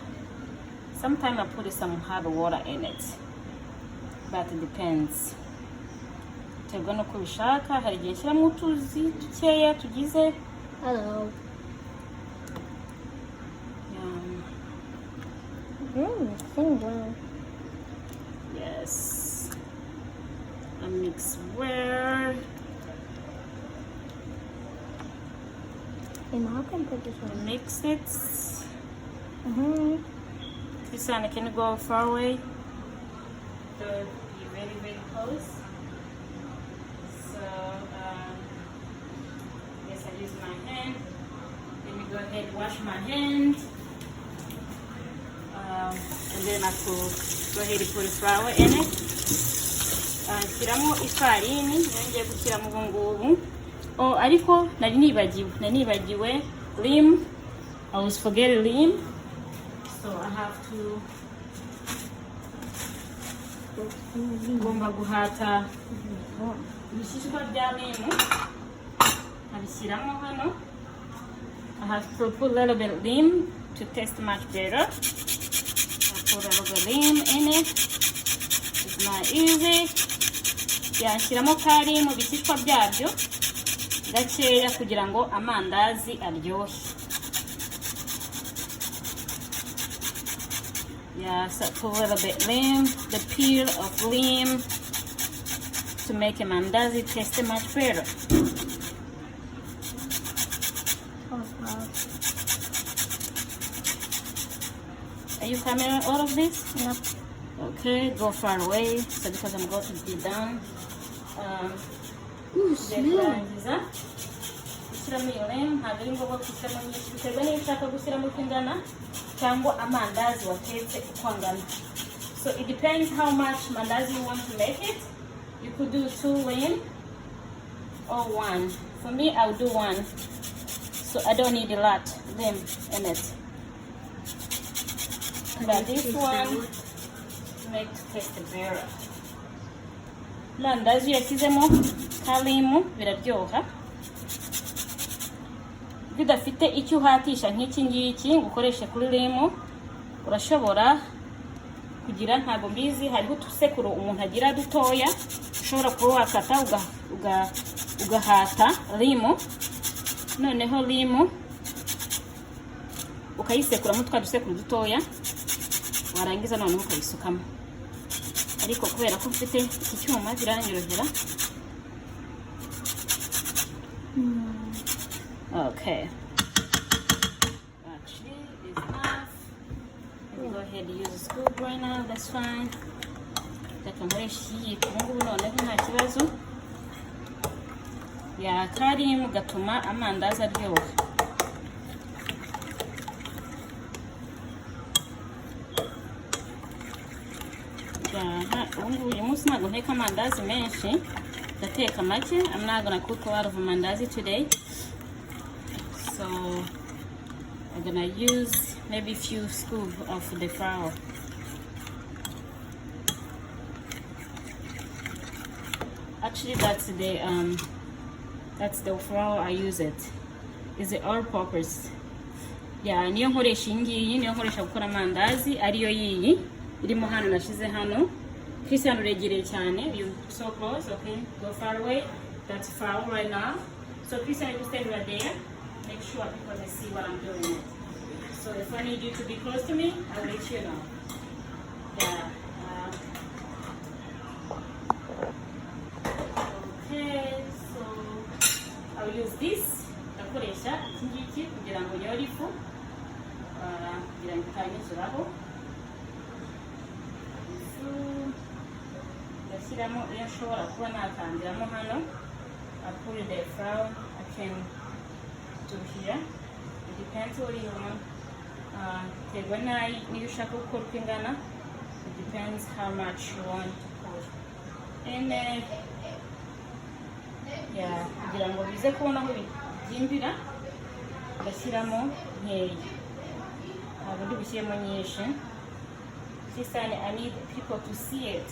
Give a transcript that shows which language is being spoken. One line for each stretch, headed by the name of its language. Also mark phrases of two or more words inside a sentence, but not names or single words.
English: Sometimes I put some hot water in it, but it depends.
Kinyarwanda: Terwa no kubishaka, hari igihe nshyiramo utuzi dukeya tugize.
English: Hello. Finger. Yes. I mix well. Hey, Mom can put this one. Mix it. Christiana, can you go far away? So be very close. So yes, I use my hand. Let me go ahead and wash my hands. And then I could go ahead and put the flour in it.
Kinyarwanda: Nshyiramo ifarini, ngiye gushyiramo ubu ngubu. Oh, ariko nari nibagiwe lim.
English: I was forgetting lim. So I have to
Kinyarwanda: ngomba guhata ibishishwa bya limu abishyiramo hano.
English: I have to put a little bit of lim to taste much better. I put a little bit of lim in it. It's not easy.
Kinyarwanda: Nshyiramo kari mu bishishwa byabyo gakeya kugira ngo amandazi aryoshye.
English: So put a little bit lim, the peel of lim, to make a mandazi taste much better. Oh, wow. Are you coming all of this? Yep. Okay, go far away. So because I'm going to be done. Ooh, smell.
Kinyarwanda: Gushyiramo iyo lim, ntabwo ari ngombwa gushyiramo nyinshi biterwa niba ushaka gushyiramo uko ingana cyangwa amandazi watetse uko angana.
English: So it depends how much mandazi you want to make it. You could do 2 lim or 1. For me, I'll do 1. So I don't need a lot lim in it. But this one makes it taste better.
Kinyarwanda: Mandazi yashyizemo kalimu biraryoha. Bidafite icyo uhatisha nk'iki ngiki ukoreshe kuri limu, urashobora kugira ntago mbizi hariho utusekuru umuntu agira dutoya ushobora kuba wakata ugahata limu, noneho limu ukayisekuramo twa dusekuru dutoya, warangiza noneho ukayisukamo. Ariko kubera ko mfite iki cyuma biranyorohera.
English: Okay. Actually, it's enough. Go ahead and use a scoop right now. That's fine.
Kinyarwanda: Karimu gatuma amandazi aryoha. Uyu munsi ntabwo nteka amandazi menshi, ndateka make.
English: I'm not gonna cook a lot of mandazi today. So I'm gonna use maybe a few scoops of the flour. Actually, that's the flour I use it. Is the all-purpose. Yeah,
Kinyarwanda: niyo nkoresha iyi niyo nkoresha gukora amandazi ariyo yiyi irimo hano nashize hano. Christian uregereye cyane,
English: you so close. Okay, go far away. That's flour right now. So Christian, you stay right there. Make sure people can see what I'm doing. So if I need you to be close to me, I'll let you know. Yeah. Okay, so I'll use this.
Kinyarwanda: Ndakoresha iki ngiki kugira ngo nyore ifu. Kugira ngo itanyuzuraho. Ifu ndashyiramo iyo nshobora kuba nakandiramo hano.
English: I put the flour. I can do here. It depends what you want. When you
Kinyarwanda: shaka uko ingana,
English: it depends how much you want to put and yeah,
Kinyarwanda: kugira ngo bize kubona aho byimbira ndashyiramo nkeya ntabwo ndi bushyiremo nyinshi.
English: This time I need people to see it.